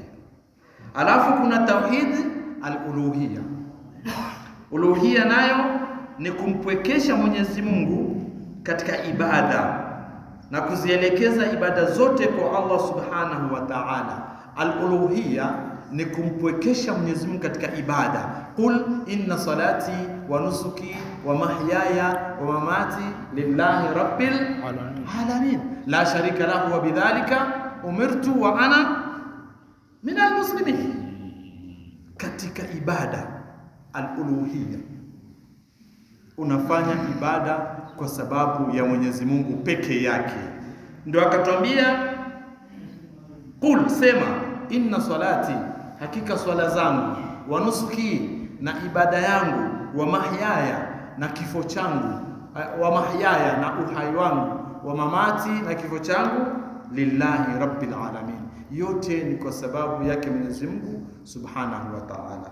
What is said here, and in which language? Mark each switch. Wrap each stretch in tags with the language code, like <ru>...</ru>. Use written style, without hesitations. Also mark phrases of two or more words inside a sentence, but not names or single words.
<sw>Alafu kuna</sw> <ar>توحيد الألوهية.</ar> <sw>Uluhiyya nayo ni kumpwekesha Mwenyezi Mungu katika ibada na kuzielekeza ibada zote kwa Allah</sw> <ar>سبحانه وتعالى.</ar> <sw>Al-uluhiyya ni kumpwekesha Mwenyezi Mungu katika ibada.</sw> <ar>قل إن صلاتي ونسكي ومحياي ومماتي لله رب العالمين لا شريك له وبذلك أمرت وأنا من المسلمين.</ar> <sw>Katika ibada al-uluhiyya unafanya ibada kwa sababu ya Mwenyezi Mungu peke yake. Ndio akatwambia qul, sema</sw> <ar>إن صلاتي,</ar> <sw>hakika swala zangu,</sw> <ar>ونسكي,</ar> <sw>na ibada yangu,</sw> <ar>ومحياي,</ar> <sw>na kifo changu,</sw> <ar>ومحياي,</ar> <sw>na uhai wangu,</sw> <ar>ومماتي,</ar> <sw>na kifo changu,</sw> <ar>لله رب العالمين,</ar> <sw>yote ni kwa sababu yake Mwenyezi Mungu</sw> <ar>سبحانه وتعالى.</ar>